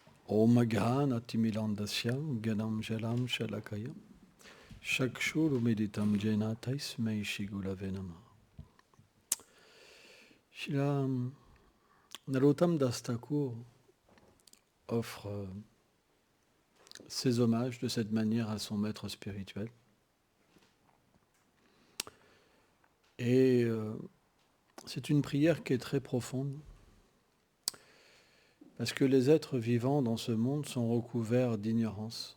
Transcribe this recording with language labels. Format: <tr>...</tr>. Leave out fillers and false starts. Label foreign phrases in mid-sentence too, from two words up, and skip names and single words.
<sa>Om Ghanatimilandasya Ganam Jalam Shalakaya Shakshuru Meditam Jena Taismei Shigulave Namah.</sa> <fr>Shila Narottam Das Thakur offre ses hommages de cette manière à son maître spirituel. Et c'est une prière qui est très profonde, parce que les êtres vivants dans ce monde sont recouverts d'ignorance.</fr>